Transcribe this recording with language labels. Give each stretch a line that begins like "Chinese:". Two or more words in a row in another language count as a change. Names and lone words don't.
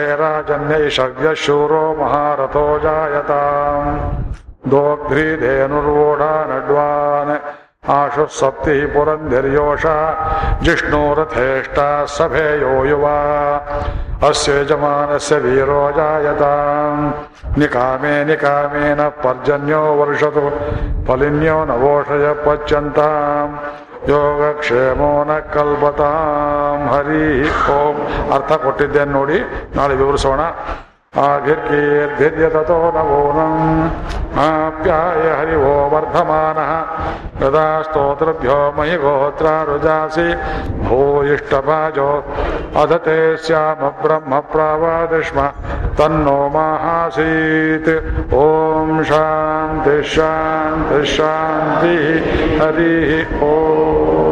Sanskrit: ರಾಜನ್ಯೈಷವ್ಯಶೂರೋ ಮಹಾರಥೋ ಜಾಯತಾಂ ದೋಗ್ಧ್ರೀಧೇನುರ್ವೋಢಾ ನಡ್ವಾನ್ ಆಶು ಸಪ್ತಿ ಪುರಂಧಿರ್ಯೋಷ ಜಿಷ್ಣುರಥೇಷ್ಟ ಸಭೇಯೋ ಯುವ ಅಸ್ಯ ಯಜಮಾನಸ್ಯ ವೀರೋ ಜಾಯತಾಂ ನಿಕಾಮೇ ನಿಕಾಮೇನ ಪರ್ಜನ್ಯೋ ವರ್ಷತು ಫಲಿನ್ಯೋ ನವೋಷಯ ಪಚ್ಯಂತಾಂ ಯೋಗಕ್ಷೇಮೋ ನ ಕಲ್ಪತಾಂ ಹರಿ ಓಂ.
Kannada: ಅರ್ಥ ಕೊಟ್ಟಿದ್ದೇನೆ ನೋಡಿ, ನಾಳೆ ವಿವರಿಸೋಣ.
Sanskrit: ಆಘಿರ್ಗೀರ್ಭಿರ್ಯತೋ ನವೋನಂ ಆಪ್ಯಾಯ ಹರಿವೋ ವರ್ಧಮಾನಃ ಯದಾ ಸ್ತೋತ್ರಭ್ಯೋ ಮಹಿ ಗೋತ್ರಾರುಜಾಸಿ ಭೂಯಿಷ್ಟಭಾಜೋ ಅಧತೆ ಸ್ಯಾಮ ಬ್ರಹ್ಮ ಪ್ರಾವಾದಿಷ್ಮ ತನ್ನೋ ಮಾಹಾಸೀತ್. ಓಂ ಶಾಂತಿ ಶಾಂತಿ ಶಾಂತಿ ಹರಿ ಓಂ.